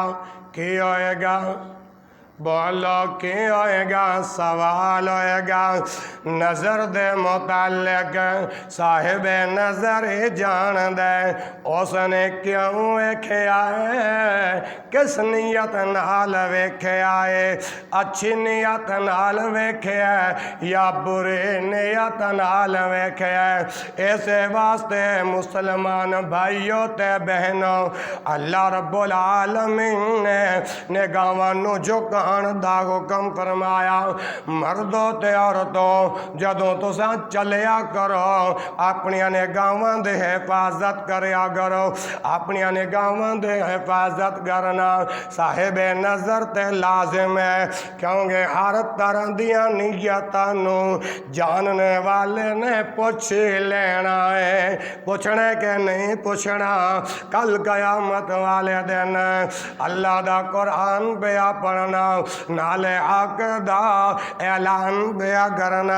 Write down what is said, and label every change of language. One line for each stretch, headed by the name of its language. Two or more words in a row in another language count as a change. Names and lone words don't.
Punjabi: کی ہوئے گا؟ بولو کی ہوئے گا؟ سوال ہوئے گا۔ نظر دے متعلق صاحب نظر جان دے اس نے کیوں ویکھیا ہے، کس نیت نال ویکھیا ہے، اچھی نیت نال ویکھیا ہے یا بری نیت نال ویکھیا ہے۔ اس واسطے مسلمان بھائیوں تے بہنوں، اللہ رب العالمین نے نگاہاں نو جھکان دا حکم فرمایا۔ مردوں تے عورتوں، جدوں تساں چلیا کرو اپنی نگاہاں دے حفاظت کریا کرو، اپنی نگاہاں دے حفاظت کرنا صاحب نظر تے لازم ہے، کیونکہ ہر طرح دیاں نیتاں نو جاننے والے نے پوچھ لینا ہے۔ پوچھنے کے نہیں پوچھنا، کل قیامت والے دن اللہ دا قرآن پیا پڑھنا، نالے حق دا اعلان پیا کرنا۔